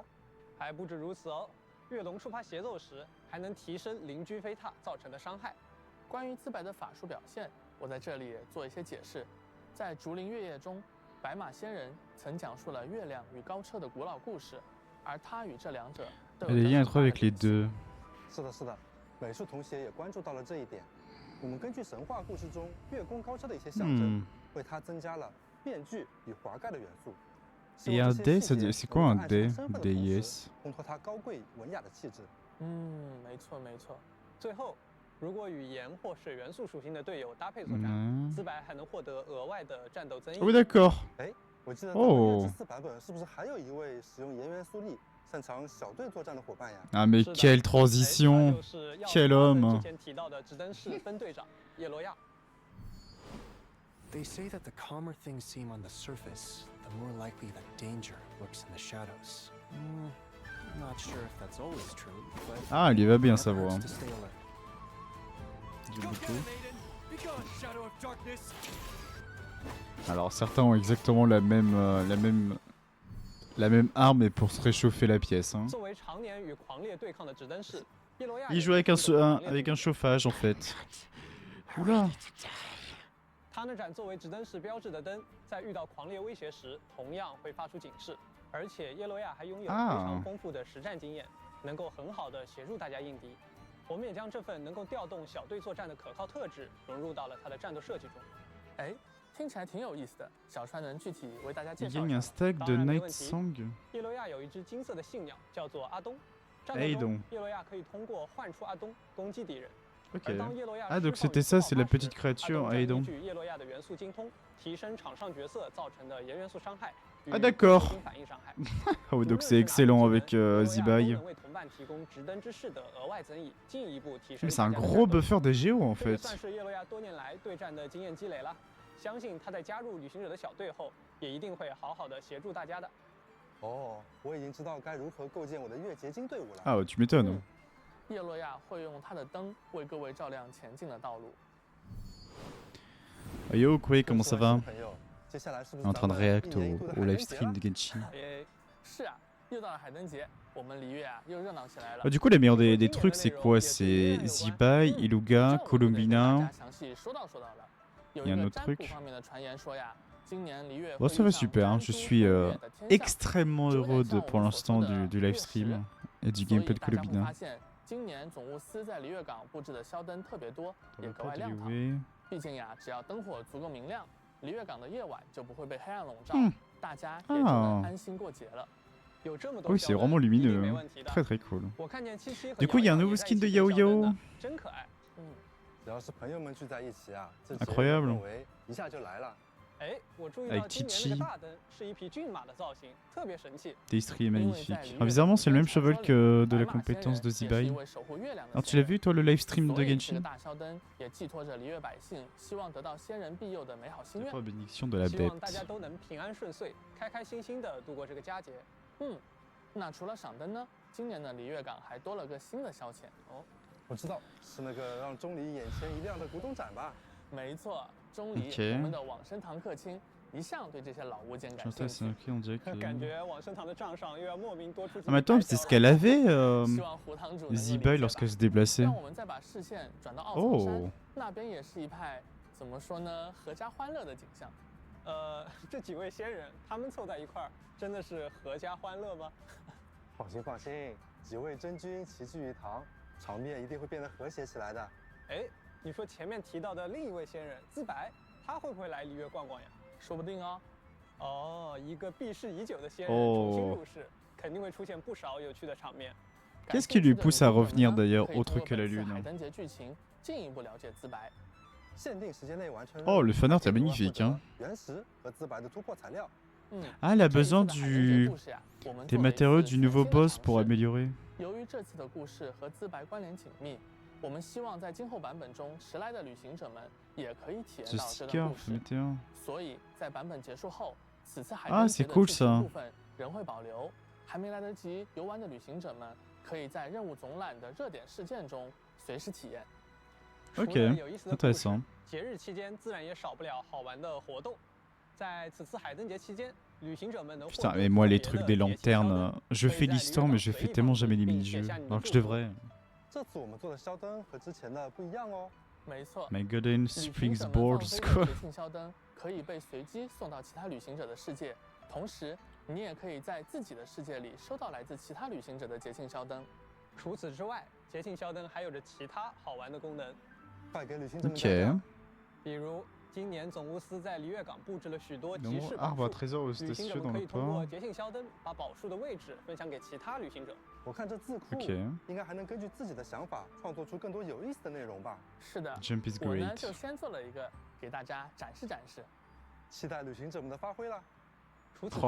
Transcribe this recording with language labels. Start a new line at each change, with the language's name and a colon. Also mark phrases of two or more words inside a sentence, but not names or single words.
Chinese: 还不止如此哦，月龙触发协奏时，还能提升灵居飞踏造成的伤害。关于资白的法术表现，我在这里也做一些解释。在竹林月夜中，白马仙人曾讲述了月亮与高车的古老故事，而他与这两者都有
French: 联系 avec les deux。是的，是的。
Chinese: 美术同学也关注到了这一点。我们根据神话故事中月宫高车的一些象征，为它增加了面具与华盖的元素。
French: Et un dé, c'est quoi un dé? Déesse.
Chinese: 烘托它高贵文雅的气质。没错没错。最后，如果与盐或水元素属性的队友搭配作战，资白还能获得额外的战斗增益。
French: Oui, d'accord.
Chinese: 哎，我记得在4版本是不是还有一位使用盐元素力？擅长小队作战的伙伴呀。
French: Ah mais quelle transition, quel homme.
English: They say that the calmer things seem on the surface, the more likely that danger lurks in the shadows. Not sure if that's always true, but
French: ah, il va bien savoir. Alors certains ont exactement la même arme et pour se réchauffer la pièce. Hein. Il joue avec un chauffage en fait. Oula.
Chinese: 它那盏作为指灯式标志的灯，在遇到狂烈威胁时，同样会发出警示。而且叶罗亚还拥有非常丰富的实战经验，能够很好的协助大家应敌。我们也将这份能够调动小队作战的可靠特质融入到了它的战斗设计中。哎，听起来挺有意思的。小川能具体为大家介绍一下？当然没问题。叶罗亚有一只金色的信鸟，叫做阿东。战斗中，叶罗亚可以通过唤出阿东攻击敌人。
French: Ok. Ah donc c'était ça, c'est la petite créature Aedon. Ah d'accord. Oh donc c'est excellent avec Zibai. Mais c'est un gros buffer des géos en fait.
Chinese: 相信他在加入旅行者的小队后，也一定会好好的协助大家的。哦，我已经知道该如何构建我的月结晶队伍了。
French: Ah, tu m'étonnes.
Chinese: 叶洛亚会用他的灯为各位照亮前进的道路。
French: Yo, Koué, comment ça va? En train de react au
English: live stream
French: de Genshin.
Chinese: 是啊，又到了海灯节，我们璃月啊又热闹起来了。
French: Du coup, les meilleurs des trucs, c'est quoi? C'est Zibai, Iluga, Colombina. Il y a un autre truc. Bon, ça va super, hein. Je suis extrêmement heureux pour l'instant du
English: live stream
French: et du gameplay de Colombina.
Chinese: 今年总务司在璃月港布置的宵灯特别多，也格外亮堂。毕竟呀，只要灯火足够明亮，璃月港的夜晚就不会被黑暗笼罩，大家也就能安心过节了。
French: Oui, c'est vraiment lumineux, très très cool. Du coup, il y a un nouveau skin de Yao Yao.
Chinese: 真可爱。只要是朋友们聚在一起啊，这
French: Incroyable.
Chinese: 一下就来了。哎，我注意到今年那个大灯是一匹骏马的造型，特别神气。
French: Distri est magnifique. Ah, bizarrement, c'est le même cheval que de la compétence de Zibai. Alors, tu l'as vu, toi, le
English: live stream
French: de Genshin? C'est pas bénédiction de la bête.
Chinese: 大家都能平安顺遂，开开心心的度过这个佳节。那除了赏灯呢？今年的璃月港还多了个新的消遣哦。我知道，是那个让钟离眼前一亮的古董展吧？没错，钟离，我们的往生堂客卿，一向对这些老物件感兴趣。感觉往生堂的账上又要莫名多出。
French: Ah, mais attends, c'est ce qu'elle avait, Zibai, lorsqu'elle se déplaçait.
Chinese: 让我们再把视线转到奥藏山，那边也是一派怎么说呢，阖家欢乐的景象。这几位仙人，他们凑在一块儿，真的是阖家欢乐吗？放心放心，几位真君齐聚一堂，场面一定会变得和谐起来的。哎，你说前面提到的另一位仙人自白，他会不会来璃月逛逛呀？说不定哦。哦，一个避世已久的仙人重新入世，肯定会出现不少有趣的场面。
French: Qu'est-ce qui lui pousse à revenir d'ailleurs, autre que la lune? Oh, le fanart est magnifique, hein. Ah, elle a besoin des matériaux du nouveau boss pour améliorer.
Chinese: 我们希望在今后版本中，迟来的旅行者们也可以体验到这
English: The
Chinese: 段故事。
English: Scarf,
Chinese: 所以在版本结束后，此次海
French: Ah,
Chinese: 灯
French: c'est
Chinese: 节的
French: cool
Chinese: 剧情
French: ça.
Chinese: 部分仍会保留。还没来得及游玩的旅行者们，可以在任务总览的热点事件中随时体验。
French: Ok, intéressant.
Chinese: 节日期间自然也少不了好玩的活动。在此次海灯节期间，旅行者们能
French: Putain, mais moi, les trucs des lanternes, je fais l'histoire, mais je fais tellement jamais les mini-jeux. Alors que je devrais.
Chinese: 这次我们做的宵灯和之前的不一样哦。没错
English: My golden springboards,
French: quoi.
Chinese: 节庆宵灯可以被随机送到其他旅行者的世界，同时你也可以在自己的世界里收到来自其他旅行者的节庆宵灯。除此之外，节庆宵灯还有着其他好玩的功能。快给旅行者们
French: Ok.
Chinese: 比如，今年总务司在璃月港布置了许多
French: Le
Chinese: 集市
French: arbre
Chinese: 宝
French: à
Chinese: 树，
French: trésor aux
Chinese: 旅行者
French: audacieux
Chinese: 们
French: dans
Chinese: 可
French: le
Chinese: 以通过
French: port.
Chinese: 节庆宵灯把宝树的位置分享给其他旅行者。我看这字库
French: Ok.
Chinese: 应该还能根据自己的想法创作出更多有意思的内容吧。是的，
English: Jump is
Chinese: 我呢
English: great.
Chinese: 就先做了一个给大家展示展示。期待旅行者们的发挥了。除此之